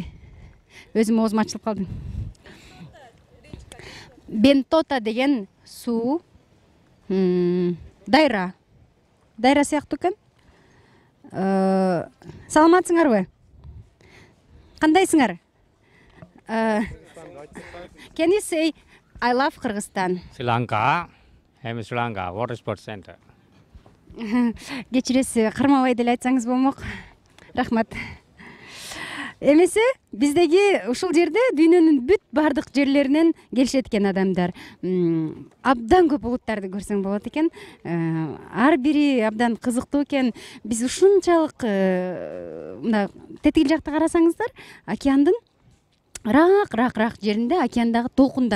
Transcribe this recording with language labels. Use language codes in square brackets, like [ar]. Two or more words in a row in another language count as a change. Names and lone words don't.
[ky] Өзүм оозум ачылып калды. Бентота деген суу. Дайра сыяктуу экен. Саламатсыңарбы? Кандайсыңар? [en] Can you say I love Kyrgyzstan? Sri Lanka, I'm Sri Lanka, Water Sports Center. [ky] Кечиресиз, кармабай деле айтсаңыз болмок. Рахмат. Эмесе биздеги ушул жерде дүйнөнүн бүт бардык жерлеринен келишет экен адамдар. Абдан көп улуттарды көрсөң болот экен. Ар бири абдан кызыктуу экен. Биз ушунчалык мына тетигил жакта карасаңыздар, океандын рак жеринде океандагы толкундар.